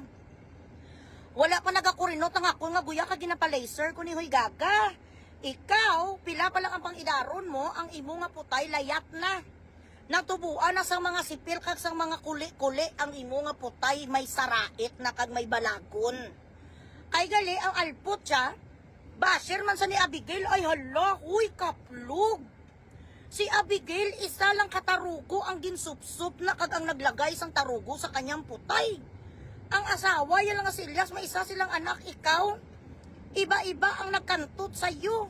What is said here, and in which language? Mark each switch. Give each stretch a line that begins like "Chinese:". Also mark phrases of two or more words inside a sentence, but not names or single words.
Hiligaynon: Wala pa nagakurinot ang ako nga guya ka ginapalaser ko ni huy gaga. Ikaw pila pa lang ang pangidaron mo ang imo nga putay layat na. Natubuan na sa mga sipil kag sa mga kuli-kuli ang imo nga putay may sarait na kag may balagon. Kay gali ang Alpot siya, basher man sa ni Abigail, ay hala, huy kaplog. Si Abigail isa lang katarugo ang ginsupsup na kag ang naglagay sang tarugo sa kanyang putay.
Filipino: Ang asawa, yan lang si Elias, may isa silang anak, ikaw. Iba-iba ang nagkantot sa'yo.